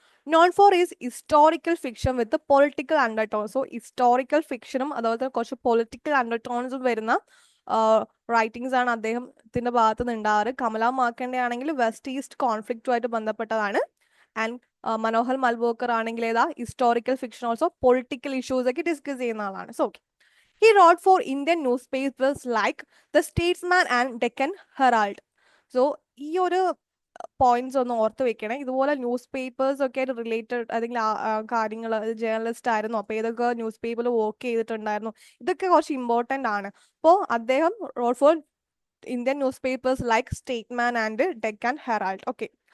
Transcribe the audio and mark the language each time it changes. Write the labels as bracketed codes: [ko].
[en] Known for his historical fiction with the political undertones. [ml] So historical fiction അതുപോലെ കുറച്ച് political അണ്ടർടോൺസും വരുന്ന writings ആണ് അദ്ദേഹത്തിൻ്റെ ഭാഗത്ത് നിന്ന് ഉണ്ടാവാറ്. കമല മാർക്കൻഡെ ആണെങ്കിൽ വെസ്റ്റ് ഈസ്റ്റ് കോൺഫ്ലിക്റ്റുമായിട്ട് ബന്ധപ്പെട്ടതാണ്. ആൻഡ് മനോഹർ മൽഹോത്ര ആണെങ്കിൽ ഏതാ historical fiction, also political issues ഒക്കെ ഡിസ്കസ് ചെയ്യുന്ന ആളാണ്. So okay. [en] He wrote for Indian newspapers like The Statesman and Deccan Herald. [ml] So ഈ ഒരു പോയിന്റ്സ് ഒന്ന് ഓർത്ത് വെക്കണേ. ഇതുപോലെ ന്യൂസ് പേപ്പേഴ്സ് ഒക്കെ ആയിട്ട് റിലേറ്റഡ് അല്ലെങ്കിൽ കാര്യങ്ങൾ, ജേർണലിസ്റ്റ് ആയിരുന്നു, അപ്പോൾ ഏതൊക്കെ ന്യൂസ് പേപ്പറിൽ വർക്ക് ചെയ്തിട്ടുണ്ടായിരുന്നു, ഇതൊക്കെ കുറച്ച് ഇമ്പോർട്ടൻ്റ് ആണ്. [en] അപ്പോൾ അദ്ദേഹം wrote for Indian newspapers like Statesman and Deccan Herald. Okay.